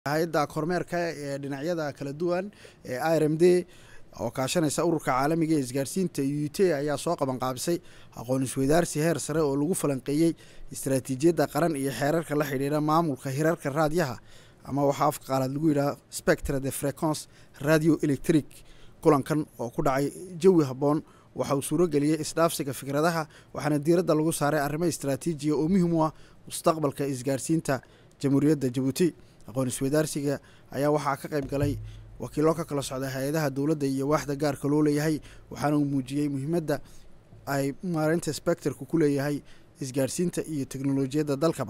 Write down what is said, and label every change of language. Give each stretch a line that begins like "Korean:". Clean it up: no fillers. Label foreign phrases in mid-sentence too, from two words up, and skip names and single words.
Somali: hay'adda kormeerka ee dhinacyada kala duwan ee IRMD oo kaashanaysa ururka caalamiga ee isgaarsiinta UT ayaa soo qaban qaabisay aqoon isweydaarsi heer sare oo lagu falanqeeyay istiraatiijiyadda qaran iyo xeerarka la xiriira maamulka hirarka raadiyaha ama waxa afka qalaad lagu yiraahdo
French: spectre de fréquence radio électrique.
Somali: kulankan oo ku dhacay jawi habboon waxa uu suuro geliyay isdhaafsiga fikradaha waxaana diiradda lagu saaray arrimo istiraatiiji oo muhiim u ah mustaqbalka isgaarsiinta jamhuuriyadda Djibouti. aqoon isweydaarsiga ayaa waxaa ka qayb galay wakiilo ka kala socda hay'adaha dawladda iyo waaxda gaarka loo leeyahay waxaana uu muujiyay muhiimadda ay maareynta spectre-ku ku leeyahay isgaarsiinta iyo teknolojiyadda dalkaba.